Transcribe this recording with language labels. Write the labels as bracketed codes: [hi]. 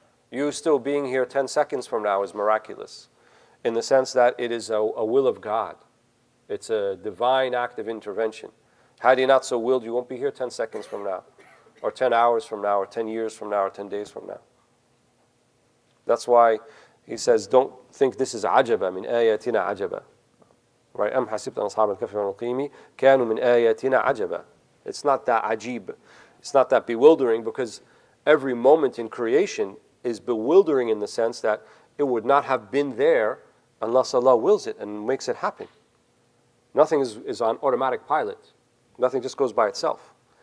[en] You still being here 10 seconds from now is miraculous, in the sense that it is a will of God. It's a divine act of intervention. Had He not so willed, you won't be here 10 seconds from now, or 10 hours from now, or 10 years from now, or 10 days from now. That's why He says, don't think this is [ar] عجبا من آياتنا عجبا. [en] Right? [ar] أم حسبت أن أصحاب الكهف والرقيم كانوا من آياتنا عجبا. [en] It's not that ajib. It's not that bewildering, because every moment in creation is bewildering in the sense that it would not have been there unless Allah wills it and makes it happen. Nothing is on automatic pilot. Nothing just goes by itself.